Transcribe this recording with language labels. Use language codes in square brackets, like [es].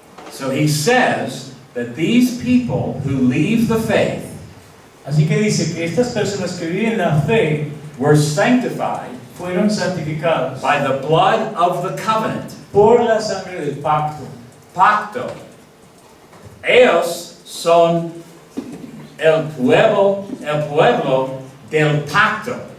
[en] So he says that these people who leave the faith [es] Así que dice que estas personas que viven la fe [en] were sanctified [es] fueron santificados [en] by the blood of the covenant. [es] por la sangre del pacto. Pacto. Ellos son el pueblo del pacto.